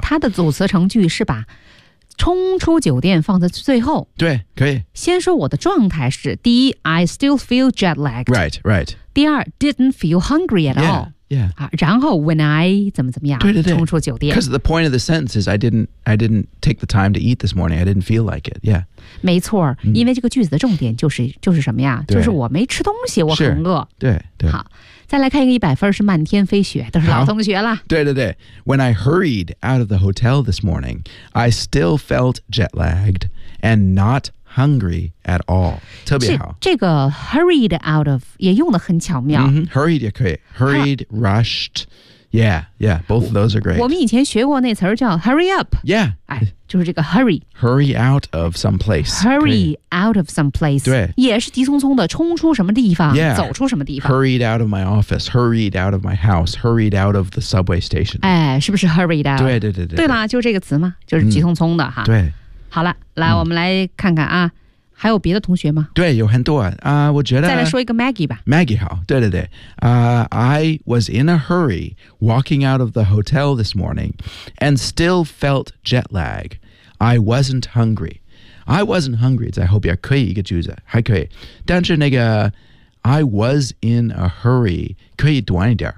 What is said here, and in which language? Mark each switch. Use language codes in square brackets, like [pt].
[zh] 它的组词成句是把冲出酒店放在最后。对，可以。先说我的状态是：第一 [en] ，I still feel jet lagged。 Right， right。 [zh] 第二 [en] ，didn't feel hungry at all。 Yeah。 Yeah. [zh] 然后 [en] when I [zh] 怎么怎么样，对对对，冲出酒店。 [en] Because the point of the sentence is I didn't take the time to eat this morning. I didn't feel like it. Yeah. [zh] 没错、mm. 因为这个句子的重点就是什么呀，就是我没吃东西，我很饿。对对。好，再来看一个一百分是漫天飞雪，都是老同学了。对对对。 [en] When I hurried out of the hotel this morning, I still felt jet lagged and not hungry at all. [zh] 特别好。这个 [en] hurried out of [zh] 也用得很巧妙。 [en] Mm-hmm, hurried 也可以。Hurried, rushed. Yeah, yeah, both of those are great. [zh] 我们以前学过那词叫 [en] hurry up. Yeah. [zh] 就是这个 hurry. [en] Hurry out of some place. Hurry out of some place. [zh] 对。也是急匆匆的冲出什么地方、 yeah. 走出什么地方。 [en] Hurried out of my office. Hurried out of my house. Hurried out of the subway station. [zh] 哎，是不是 [en] hurried out? [zh] 对对对对。对啦，就这个词嘛，就是急匆匆的哈。对。好了，来、嗯、我们来看看啊，还有别的同学吗？对，有很多啊、我觉得再来说一个 Maggie 吧。 [en] Maggie 好，对对对、I was in a hurry walking out of the hotel this morning and still felt jet lag. I wasn't hungry. I wasn't hungry. [zh] 在后边可以一个句子，还可以，但是那个 [en] I was in a hurry 可以短一点。